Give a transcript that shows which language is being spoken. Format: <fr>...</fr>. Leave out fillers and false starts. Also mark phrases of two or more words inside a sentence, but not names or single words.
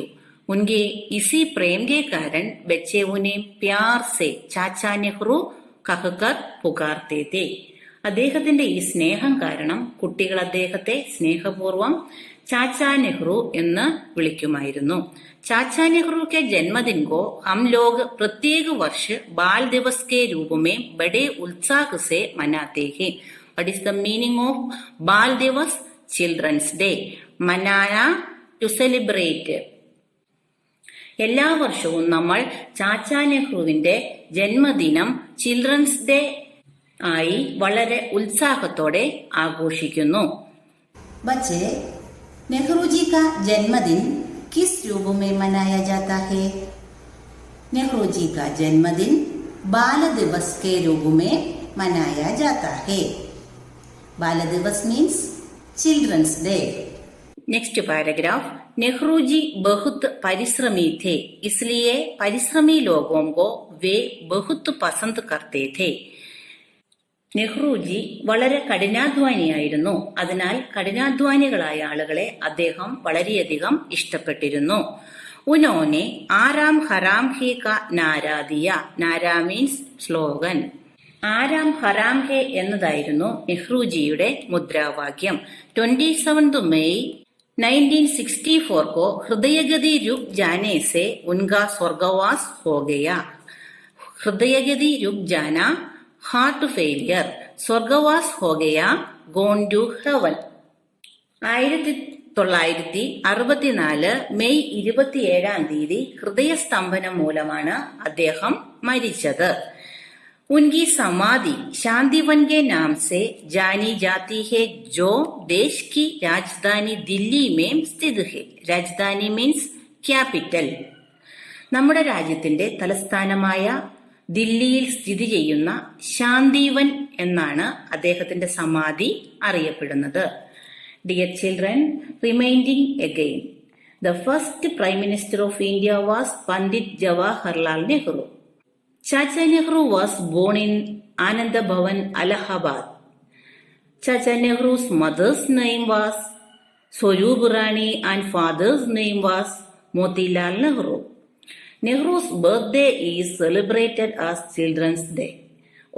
<hi>उनके इसी प्रेम के कारण बच्चे उन्हें प्यार से चाचा नेहरू कहकर पुकारते थे.</hi> <ml>അദ്ദേഹത്തിന്റെ ഈ സ്നേഹം കാരണം കുട്ടികൾ അദ്ദേഹത്തെ സ്നേഹപൂർവം ചാച്ചാ നെഹ്റു എന്ന് വിളിക്കുമായിരുന്നു.</ml> <hi>चाचा नेहरू के जन्मदिन को हम लोग प्रत्येक वर्ष बाल दिवस के रूप में बड़े उत्साह से मनाते हैं.</hi> <en>What is the meaning of</en> <hi>बाल दिवस?</hi> <en>Children's Day. मनाना to celebrate.</en> <ml>എല്ലാ വർഷവും നമ്മൾ ചാച്ചാ നെഹ്റുവിന്റെ ജന്മദിനം</ml> <en>Children's Day</en> <ml>ആയി വളരെ ഉത്സാഹത്തോടെ ആഘോഷിക്കുന്നു.</ml> <hi>बच्चे, नेहरू जी का जन्मदिन किस रूप में मनाया जाता है? नेहरू जी का जन्मदिन बाल दिवस के रूप में मनाया जाता है. बाल दिवस</hi> <en>means children's day. next paragraph.</en> <hi>नेहरू जी बहुत परिश्रमी थे, इसलिए परिश्रमी लोगों को वे बहुत पसंद करते थे.</hi> <ml>നെഹ്റുജി വളരെ കഠിനാധ്വാനിയായിരുന്നു. അതിനാൽ കഠിനാധ്വാനികളായ ആളുകളെ അദ്ദേഹം വളരെയധികം ഇഷ്ടപ്പെട്ടിരുന്നു.</ml> <hi>उन्होंने आराम हराम है का नारा दिया.</hi> <en>നാരാ means slogan.</en> <hi>आराम हराम है</hi> <ml>എന്നതായിരുന്നു നെഹ്റുജിയുടെ മുദ്രാവാക്യം.</ml> <hi>27 മെയ് 1964 को हृदयगति रुक जाने से उनका स्वर्गवास हो गया. हृदयगति रुक जाना</hi> <en>heart failure.</en> <hi>स्वर्गवास हो गया,</hi> <en>gone to heaven.</en> <ml>1964 മെയ് 27 ഹൃദയസ്തംഭനം മൂലമാണ് അദ്ദേഹം മരിച്ചത്.</ml> <hi>उनकी समाधि शांतिवन के नाम से जानी जाती है, जो देश की राजधानी दिल्ली में स्थित है.</hi> <en>राजधानी means capital.</en> <ml>നമ്മുടെ രാജ്യത്തിന്റെ തലസ്ഥാനമായ ദില്ലിയിൽ സ്ഥിതി ചെയ്യുന്ന ശാന്തിവൻ എന്നാണ് അദ്ദേഹത്തിന്റെ സമാധി അറിയപ്പെടുന്നത്.</ml> <en>Dear children, reminding again. The first Prime Minister of India was Pandit Jawaharlal Nehru. Chacha Nehru was born in Ananda Bhavan, Allahabad. Chacha Nehru's mother's name was Swarup Rani and father's name was Motilal Nehru. Nehru's birthday is celebrated as Children's Day.</en>